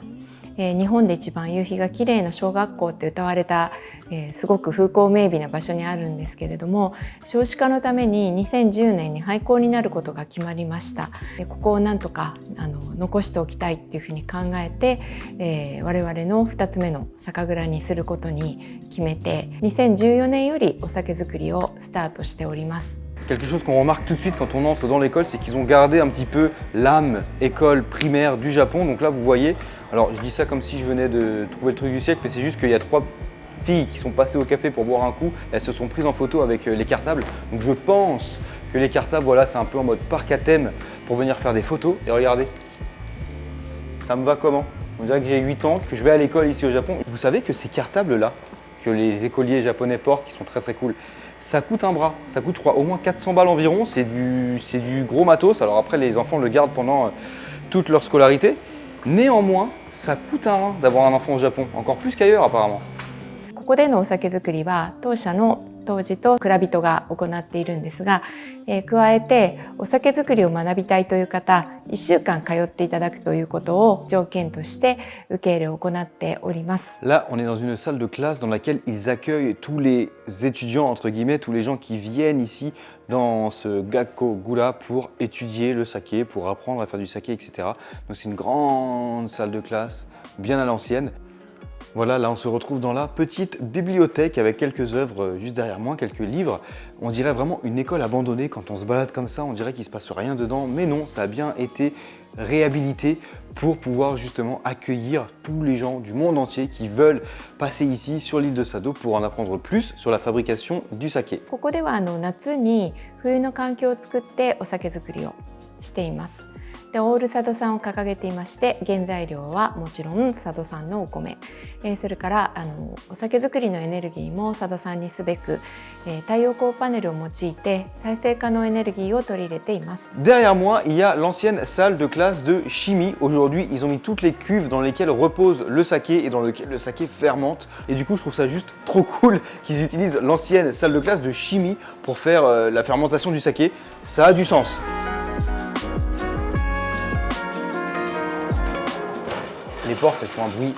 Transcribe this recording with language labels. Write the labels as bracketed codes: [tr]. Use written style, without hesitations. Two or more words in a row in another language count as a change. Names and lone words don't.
[ja] 日本で一番夕日が綺麗な小学校って歌われた、すごく風光明媚な場所にあるんですけれども、少子化のために2010年に廃校になることが決まりました。ここをなんとか残しておきたいっていうふうに考えて、我々の2つ目の酒蔵にすることに決めて、2014年よりお酒造りをスタートしております。 [fr] Quelque chose qu'on remarque tout de suite quand on entre dans l'école, c'est qu'ils ont gardé un petit peu l'âme école primaire du Japon. Donc là, vous voyez, alors je dis ça comme si je venais de trouver le truc du siècle, mais c'est juste qu'il y a 3 filles qui sont passées au café pour boire un coup. Elles se sont prises en photo avec les cartables. Donc je pense que les cartables, voilà, c'est un peu en mode parc à thème pour venir faire des photos. Et regardez, ça me va comment? On dirait que j'ai 8 ans, que je vais à l'école ici au Japon. Vous savez que ces cartables-là, que les écoliers japonais portent, qui sont très très cool, ça coûte un bras, ça coûte je crois au moins 400 balles environ, c'est du gros matos. Alors après les enfants le gardent pendant toute leur scolarité. Néanmoins, ça coûte un rein d'avoir un enfant au Japon, encore plus qu'ailleurs apparemment. [ja] ここでのお酒造りは当社の杜氏と蔵人が行っているんですが、加えてお酒造りを学びたいという方、1週間通っていただくということを条件として受け入れを行っております。 [fr] Là, on est dans une salle de classe dans laquelle ils accueillent tous les étudiants, entre guillemets, tous les gens qui viennent ici dans ce Gakko Gura pour étudier le saké, pour apprendre à faire du saké, etc. Donc c'est une grande salle de classe, bien à l'ancienne. Voilà, là on se retrouve dans la petite bibliothèque avec quelques œuvres juste derrière moi, quelques livres. On dirait vraiment une école abandonnée quand on se balade comme ça, on dirait qu'il ne se passe rien dedans. Mais non, ça a bien été réhabilité pour pouvoir justement accueillir tous les gens du monde entier qui veulent passer ici sur l'île de Sado pour en apprendre plus sur la fabrication du saké. [ja] ここでは夏に冬の環境を作ってお酒造りをしています。でオール佐渡産を掲げていまして、原材料はもちろん佐渡産のお米、それからお酒造りのエネルギーも佐渡産にすべく、太陽光パネルを用いて再生可能エネルギーを取り入れています。 [fr] Derrière moi, il y a l'ancienne salle de classe de chimie. Aujourd'hui, ils ont mis toutes les cuves dans lesquelles repose le saké et dans lesquelles le saké fermente. Et du coup, je trouve ça juste trop cool qu'ils utilisent l'ancienne salle de classe de chimie pour faire la fermentation du saké. Ça a du sens. Les portes, elles font un bruit.